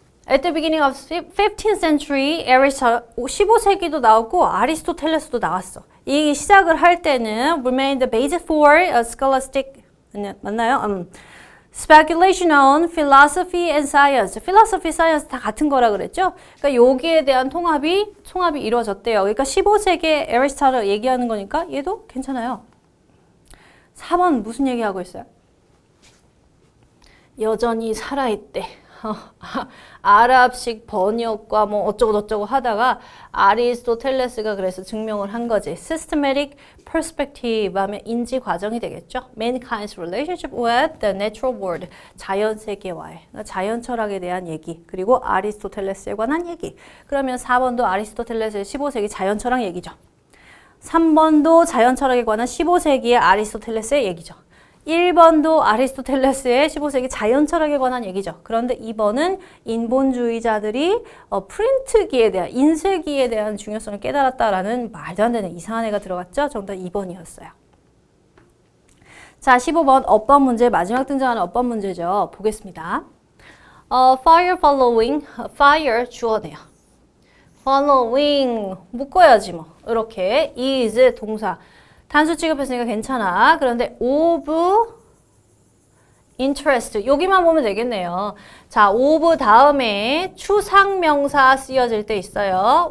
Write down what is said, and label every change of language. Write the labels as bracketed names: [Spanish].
[English] At the beginning of 15th century, [Korean] 15세기도 나오고 아리스토텔레스도 나왔어. 이 시작을 할 때는 [English] remain the basis for a scholastic [Korean] 맞나요? [English] Speculation on philosophy and science. [Korean] philosophy, science 다 같은 거라 그랬죠? 그러니까 여기에 대한 총합이 이루어졌대요. 그러니까 15세기에 애리스토텔레스 얘기하는 거니까 얘도 괜찮아요. 4번 무슨 얘기하고 있어요? 여전히 살아있대. 아랍식 번역과 뭐 어쩌고 하다가 아리스토텔레스가 그래서 증명을 한 거지. Systematic perspective 하면 인지 과정이 되겠죠. [English] Mankind's relationship with the natural world. [Korean] 자연 세계와의 자연 철학에 대한 얘기. 그리고 아리스토텔레스에 관한 얘기. 그러면 4번도 아리스토텔레스의 15세기 자연 철학 얘기죠. 3번도 자연 철학에 관한 15세기의 아리스토텔레스의 얘기죠. 1번도 아리스토텔레스의 15세기 자연 철학에 관한 얘기죠. 그런데 2번은 인본주의자들이 프린트기에 대한, 인쇄기에 대한 중요성을 깨달았다라는 말도 안 되는 이상한 애가 들어갔죠. 정답 2번이었어요. 자, 15번 어법 문제, 마지막 등장하는 어법 문제죠. 보겠습니다. [English] Fire following, fire [Korean] 주어네요. following 묶어야지 뭐. 이렇게 is 동사. 단수 취급했으니까 괜찮아. 그런데 of interest 여기만 보면 되겠네요. 자, of 다음에 추상명사 쓰여질 때 있어요.